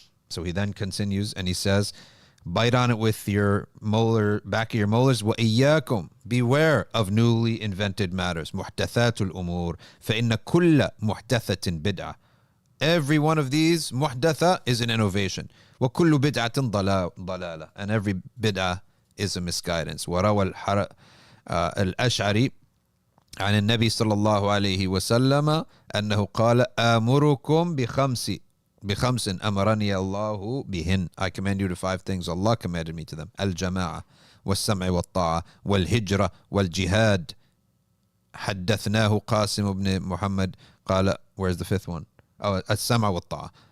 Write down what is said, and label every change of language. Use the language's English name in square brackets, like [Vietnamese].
[English] So he then continues and he says, bite on it with your back of your molars. [Arabic] وَإِيَّاكُمْ, [English] beware of newly invented matters. [Arabic] مُحْدَثَاتُ الْأُمُورِ فَإِنَّ كُلَّ مُحْدَثَةٍ بِدْعَةٍ. [English] Every one of these muhdatha is an innovation. [Arabic] وَكُلُّ بِدْعَةٍ ضَلَالَةٍ. [English] And every bid'ah is a misguidance. [Arabic] وَرَوَى الْأَشْعَري عن النبي صلى الله عليه وسلم أنه قال آمركم بخمس أمرني الله بهن. [English] I command you to 5 things Allah commanded me to them. [Arabic] الجماعة والسمع والطاعة والهجرة والجهاد. حدثناه قاسم بن محمد قال, [English] where's the 5th one? [Arabic] Oh, السمع والطاعة.